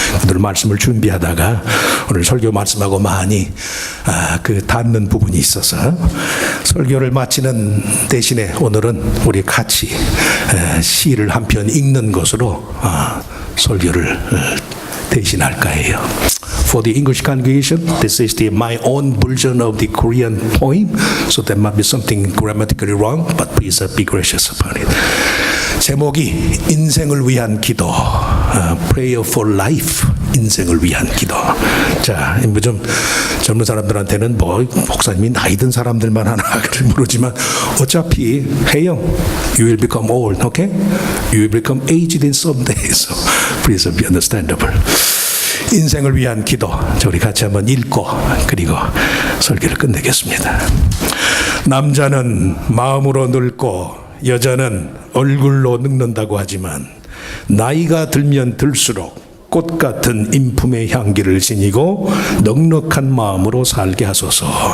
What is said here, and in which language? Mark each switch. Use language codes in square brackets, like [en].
[ko] 오늘 말씀을 준비하다가 오늘 설교 말씀하고 많이 닿는 부분이 있어서 설교를 마치는 대신에 오늘은 우리 같이 시를 한 편 읽는 것으로 설교를 대신할까 해요. [en] For the English congregation, this is my own version of the Korean poem, so there might be something grammatically wrong, but please be gracious about it. [ko] 제목이 인생을 위한 기도, [en] Prayer for Life, [ko] 인생을 위한 기도. 자, 좀 젊은 사람들한테는 목사님이 나이 든 사람들만 하나 그를 모르지만 어차피 해요. [en] You will become old, okay? You will become aged in some day, so please be understandable. [ko] 인생을 위한 기도, 우리 같이 한번 읽고 그리고 설교를 끝내겠습니다. 남자는 마음으로 늙고 여자는 얼굴로 늙는다고 하지만 나이가 들면 들수록 꽃 같은 인품의 향기를 지니고 넉넉한 마음으로 살게 하소서.